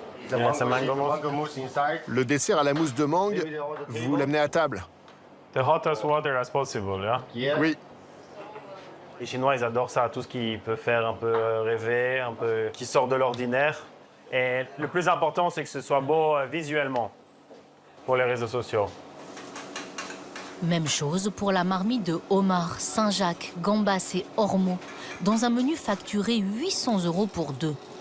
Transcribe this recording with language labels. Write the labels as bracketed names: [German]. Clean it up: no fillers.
[French] Le dessert à la mousse de mangue, vous l'amenez à table. [English] The hottest water as possible, yeah? [French] Oui. Les Chinois, ils adorent ça, tout ce qui peut faire un peu rêver, un peu qui sort de l'ordinaire. Et le plus important, c'est que ce soit beau visuellement pour les réseaux sociaux. Même chose pour la marmite de homard, Saint-Jacques, gambas et ormeaux, dans un menu facturé 800 € pour 2.